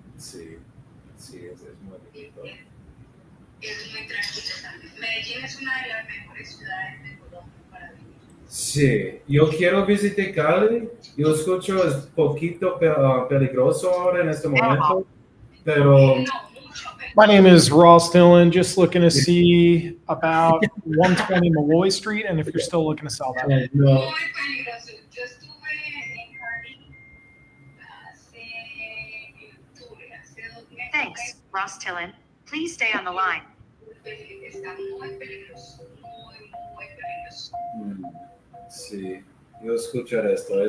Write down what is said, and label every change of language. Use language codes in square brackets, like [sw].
[es] Sí, es muy bonito. Es muy tranquilo también. Medellín es una de las mejores ciudades de Colombia para vivir. Sí, yo quiero visitar Cali. Yo escucho es poquito peligroso ahora en este momento, pero... [en] My name is Ross Dillon, just looking to see about 120 Malloy Street, and if you're still looking to sell that. [es] No. Muy peligroso. Yo estuve en Cali hace octubre, hace 2 meses. [en] Thanks, Ross Dillon. Please stay on the line. [es] Está muy peligroso, muy peligroso. Sí, yo escucho esto.